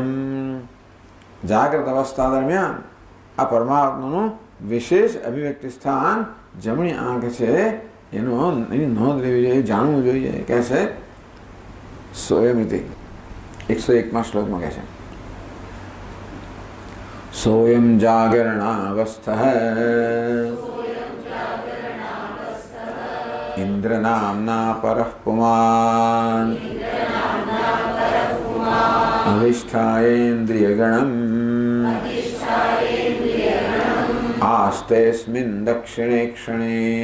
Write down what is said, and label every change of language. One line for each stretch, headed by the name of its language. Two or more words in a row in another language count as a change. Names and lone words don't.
Gujarati: જાગ્રત અવસ્થા દરમિયાન આ પરમાત્માનું વિશેષ અભિવ્યક્તિ સ્થાન જમણી આંખ છે, એની નોંધ લેવી જોઈએ, જાણવું જોઈએ. કહે છે સ્વયમિતિ 101 શ્લોકમાં કહે છે
Sanskrit: सोऽयं जागरणावस्थः इन्द्रनाम्ना परः पुमान् अधिष्ठायेन्द्रियगणम् आस्तेऽस्मिन् दक्षिणे क्षणे।